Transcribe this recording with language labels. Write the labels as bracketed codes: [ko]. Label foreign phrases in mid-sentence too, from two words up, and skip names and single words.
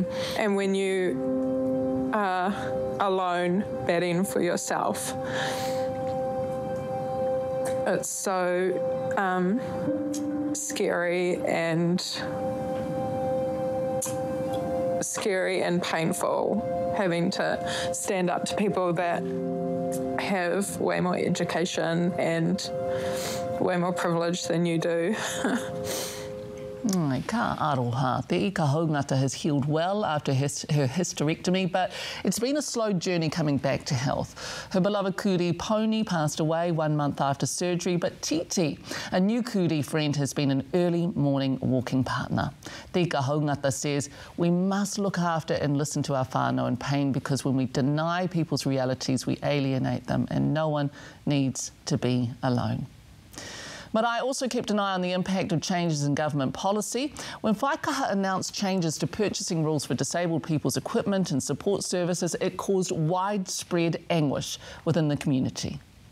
[en] And when you are alone batting for yourself, it's so scary and painful, having to stand up to people that have way more education and way more privilege than you do. [mi] Ka aroha. [en] Te ika Haungata has healed well after her hysterectomy, but it's been a slow journey coming back to health. Her beloved kuri Pony passed away 1 month after surgery, but Titi, a new kuri friend, has been an early morning walking partner. Te ika Haungata says we must look after and listen to our whānau in pain, because when we deny people's realities, we alienate them, and no one needs to be alone. Marae also kept an eye on the impact of changes in government policy. When Whaikaha announced changes to purchasing rules for disabled people's equipment and support services, it caused widespread anguish within the community.